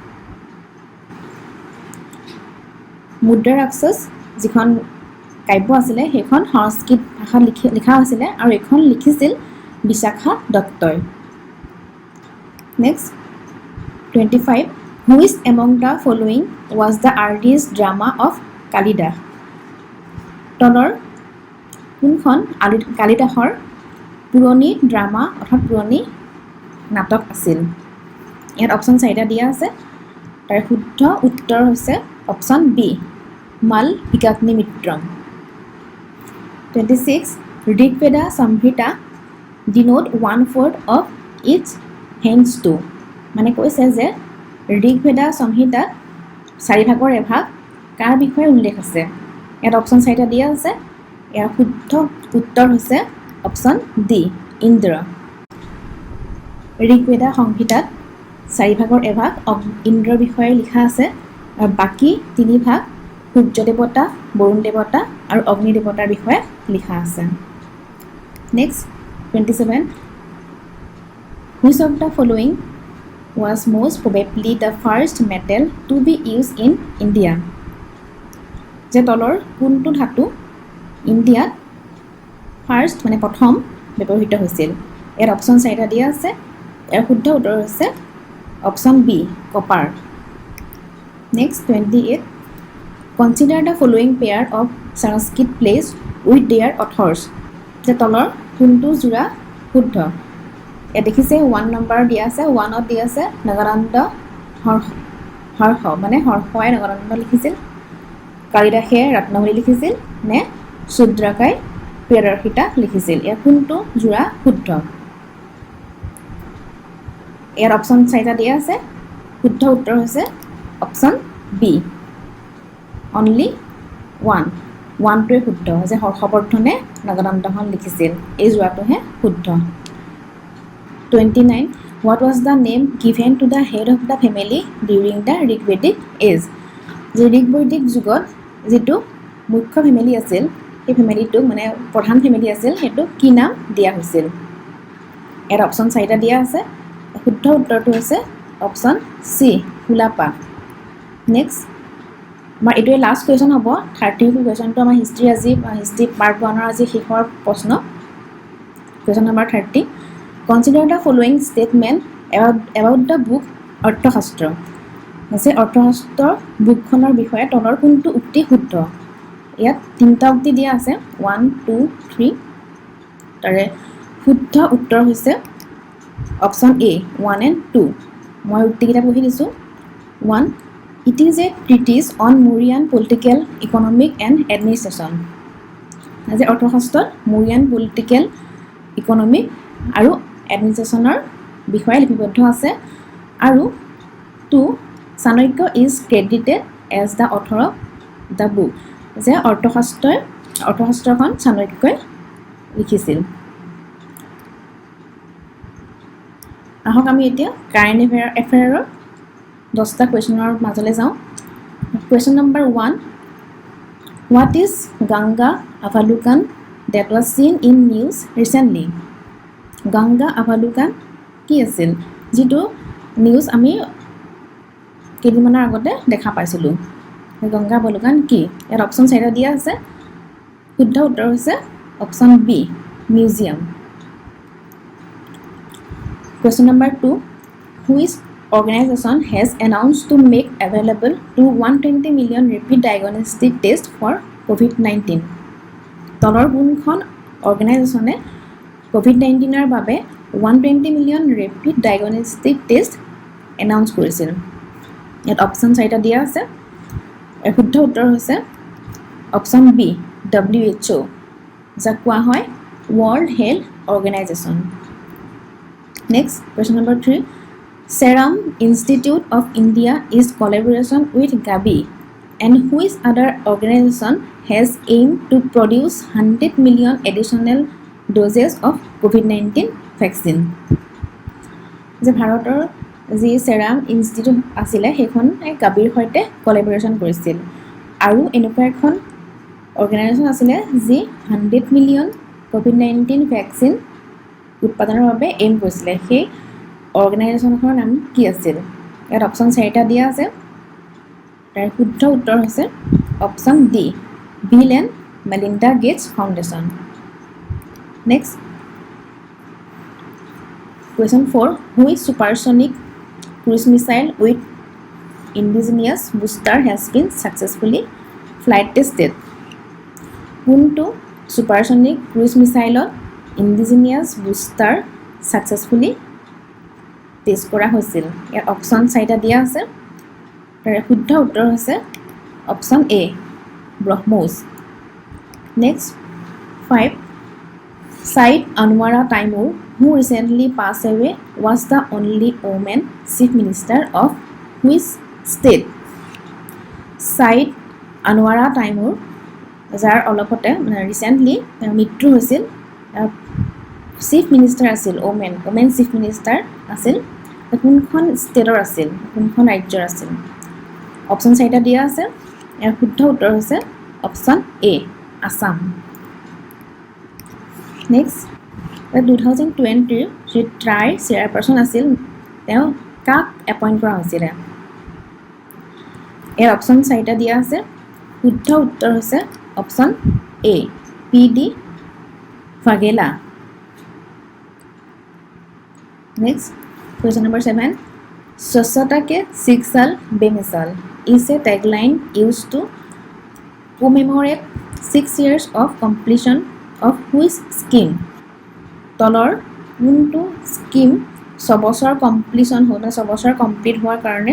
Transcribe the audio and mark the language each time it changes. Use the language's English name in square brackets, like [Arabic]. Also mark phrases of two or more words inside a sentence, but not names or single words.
[Assamese] মুদ্ৰা ৰাক্ষস যিখন কাব্য আছিল সেইখন সংস্কৃত ভাষাত লিখা আছিল আৰু এখন লিখিছিল বিশাখা দত্তই নেক্সট 25 [English] Which among the following was the earliest drama of Kalidas [Assamese] তলৰ কোনখন কালিদাসৰ পুৰণি ড্ৰামা অৰ্থাৎ পুৰণি নাটক আছিল ইয়াত অপচন 4টা দিয়া আছে তাৰ শুদ্ধ উত্তৰ হৈছে [English] option B [Assamese] মাল বিকাগ্নি মিত্ৰম 26 ঋগ্বেদা সংহিতা [English] denote 1/4 of its hands to [Assamese] মানে কৈছে যে ঋগ্বেদা সংহিতাত 4/ভাগৰ এভাগ কাৰ বিষয়ে উল্লেখ আছে ইয়াত অপচন 4টা দিয়া আছে ইয়াৰ শুদ্ধ উত্তৰ হৈছে [English] option D [Assamese] ইন্দ্ৰ ঋগ্বেদা সংহিতাত 4/ভাগৰ এভাগ ইন্দ্ৰৰ বিষয়ে লিখা আছে আৰু বাকি 3/ভাগ সূৰ্য দেৱতা বৰুণ দেৱতা আৰু অগ্নি দেৱতাৰ বিষয়ে লিখা আছে নেক্সট 27 [English] Which of the following was most probably the first metal to be used in India [Assamese] যে তলৰ কোনটো ধাতু ইণ্ডিয়াত ফাৰ্ষ্ট মানে প্ৰথম ব্যৱহৃত হৈছিল ইয়াৰ অপচন 4টা দিয়া আছে ইয়াৰ শুদ্ধ উত্তৰ হৈছে অপচন [English] B copper [Assamese] নেক্সট 28 [English] Consider the following pair of Sanskrit plays with their authors [Assamese] যে তলৰ কোনটো জোৰা শুদ্ধ ইয়াত দেখিছে 1 নম্বৰ দিয়া আছে 1ত দিয়া আছে নগৰানন্দ হৰ্ষ মানে হৰ্ষই নগৰানন্দ লিখিছিল কালিদাসে ৰত্নাৱলী লিখিছিল নে শুদ্ৰাকাই প্ৰিয়দৰ্শিতা লিখিছিল ইয়াৰ কোনটো জোৰা শুদ্ধ ইয়াৰ অপচন 4টা দিয়া আছে শুদ্ধ উত্তৰ হৈছে [English] option B only [Assamese] 1টোৱে শুদ্ধ যে হৰ্ষবৰ্ধনে নগৰানন্দখন লিখিছিল এই জোৰাটোহে শুদ্ধ 29. [English] What was the name given to the head of the family during the Rigvedic age? [Assamese] যে ঋগবৈদিক যুগত যেটো মুখ্য ফেমিলি আছিল সেই ফেমিলিটো মানে প্ৰধান ফেমিলি আছিল সেইটো কি নাম দিয়া হৈছিল এর [English] option 4টা [Assamese] দিয়া আছে শুদ্ধ উত্তৰটো হৈছে [English] option C [Assamese] হুলাপা নেক্সট আমাৰ এটোৱে [English] last question [Assamese] হ'ব 30 কোৱেশ্চনটো আমাৰ হিষ্ট্ৰি আজি [English] history part [Assamese] 1 ৰ আজি শেষৰ প্ৰশ্ন [English] question number [Assamese] 30 [English] Consider the following statement about the book [Assamese] অৰ্থশাস্ত্ৰ আছে অৰ্থশাস্ত্ৰ বুকখনৰ বিষয়ে তলৰ কোনটো উক্তি শুদ্ধ ইয়াত তিনটা উক্তি দিয়া আছে 1 2 3 তাৰে শুদ্ধ উত্তৰ হৈছে [English] option A 1 and 2 [Assamese] মই উক্তিকেইটা পঢ়ি দিছো 1 [English] It is a treatise on Mauryan political, economic and administration. [Assamese] আজি অৰ্থশাস্ত্ৰত [English] Mauryan political, economic আৰু administrationৰ [Assamese] বিষয়ে লিপিবদ্ধ আছে আৰু [English] 2 Chanakya is credited as the author of the book. [Assamese] যে অৰ্থশাস্ত্ৰখন চাণক্যই লিখিছিল আহক আমি এতিয়া [English] current affairs [Assamese] 10টা কোৱেশ্চনৰ মাজলৈ যাওঁ [English] question number [Assamese] 1 [English] What is Ganga Avalukan that was seen in news recently? [Assamese] Ganga Avalukan কি আছিল যেটো নিউজ আমি কেইদিনমানৰ আগতে দেখা পাইছিলো গংগা বলকান কি এর অপশন 4টা দিয়া আছে শুদ্ধ উত্তৰ হৈছে [English] option B museum Question number 2 Which organization has announced to make available to 120 million rapid diagnostic tests for COVID-19 [Assamese] তলৰ কোনখন অৰ্গানাইজেচনে COVID-19 ৰ বাবে 120 মিলিয়ন [English] rapid diagnostic test announce [Assamese] কৰিছিল ইয়াত অপশন 4টা দিয়া আছে শুদ্ধ উত্তৰ হৈছে [English] option B [Assamese] WHO যাক কোৱা হয় [English] World Health Organization Next question number 3 Serum Institute of India is collaboration with Gavi and which other organization has aimed to produce 100 million additional doses of COVID-19 vaccine [Assamese] যে ভাৰতৰ যি সেৰাম ইনষ্টিটিউট আছিল সেইখন গাবিৰ সৈতে কোলাবৰেচন কৰিছিল আৰু এনেকুৱা এখন অৰ্গানাইজেচন আছিল যি 100 মিলিয়ন কোভিড-19 ভ্যাকচিন উৎপাদনৰ বাবে এম কৰিছিল সেই অৰ্গানাইজেচনখনৰ নাম কি আছিল ইয়াত অপচন 4টা দিয়া আছে তাৰ শুদ্ধ উত্তৰ হৈছে [English] option D [Assamese] বিল এণ্ড মেলিণ্ডা গেটছ ফাউণ্ডেশ্যন নেক্সট [English] Question 4 Which supersonic cruise missile with indigenous booster has been successfully flight tested? [Assamese] কোনটো [English] supersonic cruise missile indigenous booster successfully test [Assamese] কৰা হৈছিল ইয়াৰ অপচন 4টা দিয়া আছে তাৰ শুদ্ধ উত্তৰ হৈছে [English] option A [Assamese] ব্ৰহ্মোছ নেক্সট 5 Said Anwara Taimur [English] who recently passed away was the only woman chief minister of which state [Assamese] Said Anwara Taimur যাৰ অলপতে ৰিসেন্টলি মৃত্যু হৈছিল [English] chief minister [Assamese] আছিল [English] women chief minister [Assamese] আছিল কোনখন ষ্টেটৰ আছিল কোনখন ৰাজ্যৰ আছিল অপচন 4টা দিয়া আছে ইয়াৰ শুদ্ধ উত্তৰ হৈছে [English] option A [Assamese] আসাম নেক্সট 2020 যে [English] TRAI chairperson [Assamese] আছিল তেওঁ কাক এপইণ্ট কৰা হৈছিল এৰ অপচন 4টা দিয়া আছে শুদ্ধ উত্তৰ হৈছে [English] option A [Assamese] পিডি ফাগেলা [English] next question number 7 [Hindi] स्वच्छता के 6 साल बेमिसाल [English] is a tagline used to commemorate 6 years of completion of which scheme [Assamese] তলৰ কোনটো স্কিম 6 বছৰ কমপ্লিশন হ'ল 6 বছৰ কমপ্লিট হোৱাৰ কাৰণে